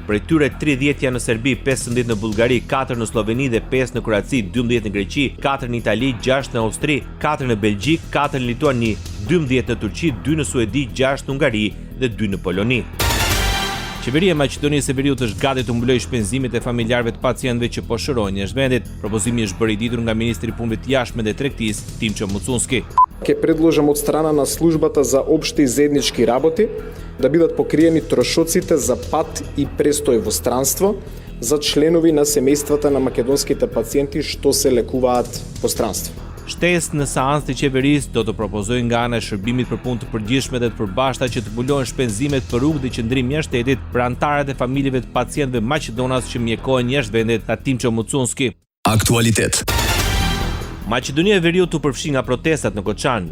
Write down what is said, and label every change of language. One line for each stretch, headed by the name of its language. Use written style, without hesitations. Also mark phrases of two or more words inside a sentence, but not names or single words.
Albanian: Prej tyre 30 janë në Serbi, 15 në Bullgari, 4 në Sloveni dhe 5 në Kroaci, 12 në Greqi, 4 në Itali, 6 në Austri, 4 në Belgjik, 4 në Lituani, 12 në Turqi, 2 në Suedi, 6 në Hungari dhe 2 në Poloni. Qeveria e Maqedonisë së Veriut është gati të mbulojë shpenzimet e familjarëve të pacientëve që po shërohen jashtë vendit. Propozimi është bërë i ditur nga Ministri i Punëve të Jashtme dhe Tregtisë, Timço Mucunski.
Macedonian: Ке предложам од страна на службата за општи и заеднички работи да бидат покриени трошоците за пат и престој во странство за членови на семејствата на македонските пациенти што се лекуваат по странство.
Albanian: Shtesë në seancë të qeverisë do të propozojë nga ana e shërbimit për punë të përgjithshme dhe të përbashkëta që të mbulohen shpenzimet për rrugë dhe qëndrim jashtë shtetit për anëtarët e familjeve të pacientëve maqedonas që mjekohen jashtë vendit, tha Timço Mucunski. Aktualitet. Maqedonia e Veriut u përfshi nga protestat në Koçan.